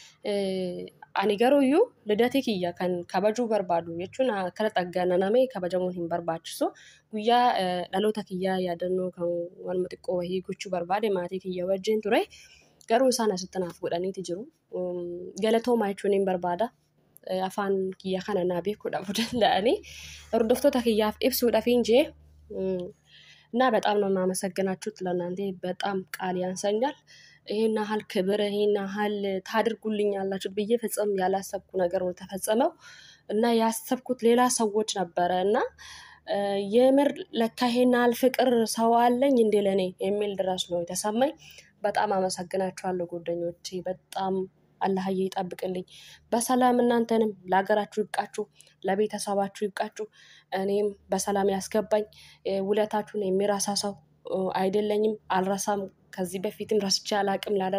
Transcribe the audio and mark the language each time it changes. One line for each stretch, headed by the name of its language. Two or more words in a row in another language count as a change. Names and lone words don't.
Oromo: ani garuuyyuu lidatii kiyya kan kabajuu barbaadu jechuun akkana xaggananamee kabajamuun hin barbaachisu guyyaa dhaloota kiyyaa yaadannoo kan waluma xiqqoo wahii gochuu barbaade maatii kiyya wajjin ture garuu isaan asitti naaf godhaniiti jiru galatoomaa jechuun hin barbaada afaan kiyya kana naa beekuudhaaf danda'anii hordoftoota kiyyaaf ibsuudhaaf hin jee
Amharic: እና በጣም ነው የማመሰግናችሁ ለእናንተ በጣም ቃል ያንሰኛል ይሄን ያህል ክብር ይሄን ያህል ታድርጉልኛላችሁ ብዬ ፈጽም ያላሰብኩ ነገር ነው ተፈጸመው እና ያሰብኩት ሌላ ሰዎች ነበርና የምር ለካ ይሄን ያህል ፍቅር ሰው አለኝ እንደ ለኔ የሚል ድረስ ነው የተሰማኝ በጣም አመሰግናችኋለሁ ጓደኞቼ በጣም አላህ ይጠብቅልኝ በሰላም እናንተንም ለሀገራችሁ ይብቃችሁ ለቤተሰባችሁ ይብቃችሁ እኔም በሰላም ያስገባኝ ውለታችሁን የሚራሳሳው አይደለኝም አልራሳም ከዚህ በፊትም ረስቼ አላቅም